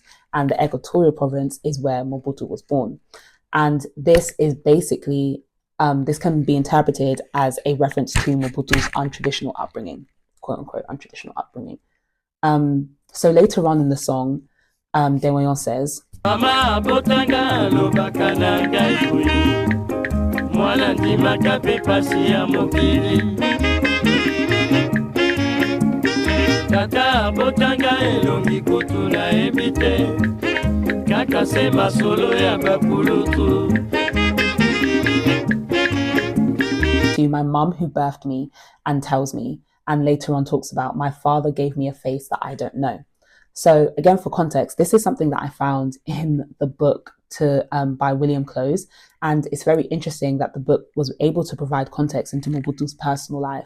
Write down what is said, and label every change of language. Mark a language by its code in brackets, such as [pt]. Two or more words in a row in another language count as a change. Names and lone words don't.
[en] And the Equatorial Province is where Mobutu was born. And this is basically this can be interpreted as a reference to Mobutu's untraditional upbringing, quote unquote, untraditional upbringing. So later on in the song, Dewayon says, [ln] Mama botanga lobaka na ngai mwana ndimaka pe pasi ya mokili Tata botanga elongi kotuna ebite Kaka se masolo ya bakulutu [en] To my mum who birthed me and tells me, and later on talks about my father gave me a face that I don't know. So again, for context, this is something that I found in the book by William Close, and it's very interesting that the book was able to provide context into Mobutu's personal life.